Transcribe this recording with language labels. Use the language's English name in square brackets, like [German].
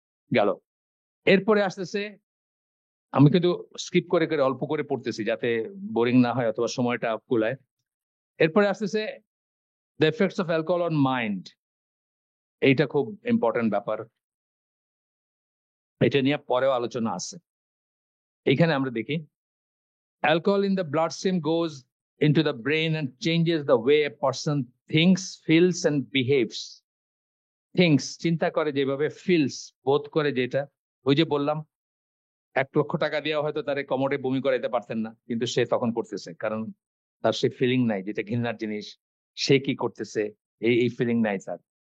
[Bangla] গেল, এরপরে আসতেছে, আমি কিন্তু স্কিপ করে করে অল্প করে পড়তেছি যাতে বোরিং না হয় অথবা সময়টা কুলায়। এরপরে আসতেছে [English] The effects of alcohol on mind. [Bangla] এইটা খুব ইম্পর্টেন্ট ব্যাপার, এটা নিয়ে পরেও আলোচনা আছে। এইখানে আমরা দেখি, [English] Alcohol in the blood stream goes into the brain and changes the way a person thinks, feels and behaves. [Bangla] Thinks, চিন্তা করে যেভাবে, feels, বোধ করে যেটা, ওই যে বললাম 1 লক্ষ টাকা দিয়ে হয়তো তারে কমোডে বমি করাইতে পারতেন না, কিন্তু সে তখন করতেছে, কারণ তার সে ফিলিং নাই, যেটা ঘৃণার জিনিস, সে কি করতেছে এই ফিলিং নাই তার।